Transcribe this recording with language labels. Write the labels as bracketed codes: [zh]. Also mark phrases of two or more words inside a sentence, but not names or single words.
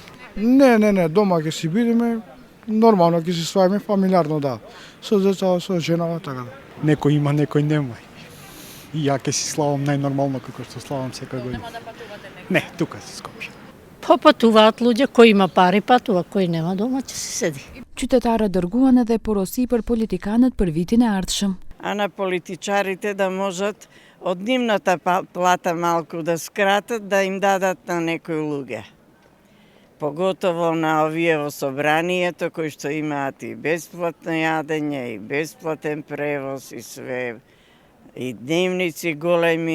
[mk] Не, дома ќе си бидеме, нормално ќе си свајме фамилиарно, да. Со деца, со женава, така да. Некој има, некој нема. И ја ќе си славам најнормално како што славам секој година. Нема да патувате некој? Не, тука си Скопје. Патуваат луѓе, кој има пари патува, кој нема дома ќе си седи. [sq] Qytetarët dërguan edhe porosi për politikanët për vitin e ardhshëm. [mk] А на политичарите да можат од нивната плата малку да скратат, да им дадат на некои луѓе. Поготово на овие во собранието, кои што имаат и бесплатно јадење, и бесплатен превоз, и све, и дневници големи.